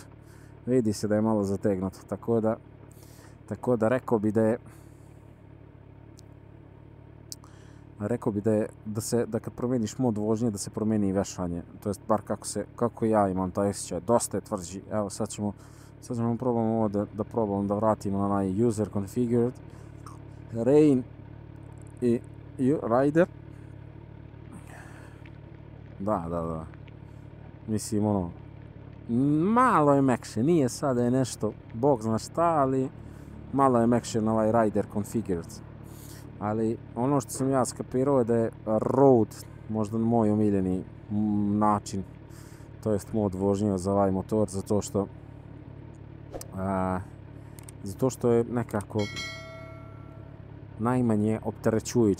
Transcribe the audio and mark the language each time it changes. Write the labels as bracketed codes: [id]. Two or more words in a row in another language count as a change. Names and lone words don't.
[sr] Vidi se da je malo zategnut, tako da rekao bi da je da kad promeniš mod vožnje da se promeni i vešanje, to jest bar kako ja imam taj osjećaj, dosta je tvrđi. Evo sad ćemo probamo ovo da vratimo na onaj [en] user configured [sr] rain i rider. Da. Mislim ono, malo je mekše, nije sad da je nešto, bog zna šta, ali malo je mekše na ovaj [en] rider configured. [sr] Ali ono što sam ja skapirao je da je road možda moj omiljeni način, to jest mod vožnje za ovaj motor, zato što je nekako najmanje opterećujući.